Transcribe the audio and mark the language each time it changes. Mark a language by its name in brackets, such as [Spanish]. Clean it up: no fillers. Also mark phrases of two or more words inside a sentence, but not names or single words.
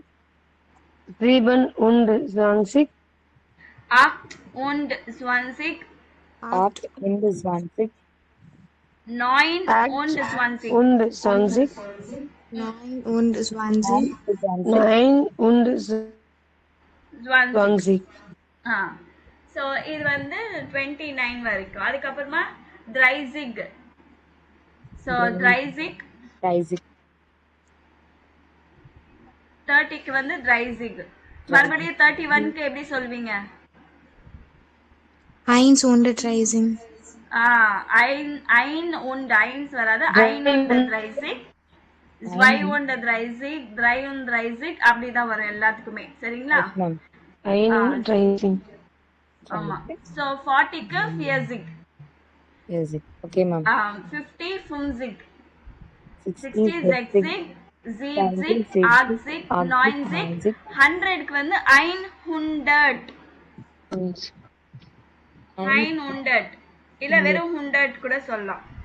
[German] 7 und 20. 8 und 20 8 und 20. 9 8 und 20 und 20. 9 und 20. 9 und 20 20. [Tamil] ஸோ இது வந்து 29 வரைக்கும். அதுக்கப்புறமா ட்ரைசிக். ஸோ ட்ரைசிக் 30க்கு வந்து ட்ரைசிக். மறுபடியும் 31க்கு எப்படி சொல்வீங்க? [German] Eins und 30. ein und eins வராது. ein und 30 zwei und 30 3 und 30 [Tamil] அப்படிதான் வரும் எல்லாத்துக்குமே. சரிங்களா? மேம். [German] Ein und 30. [Tamil] ஆமா. ஸோ 40க்கு ஃபியர்சிக். [English] Yes. Okay ma'am. [German] 50 ஃபும்சிக். 60 [Tamil] 60 zexig 70 80 90 100க்கு வந்து 100 100 இல்ல வெறும் 100 கூட சொல்லலாம்.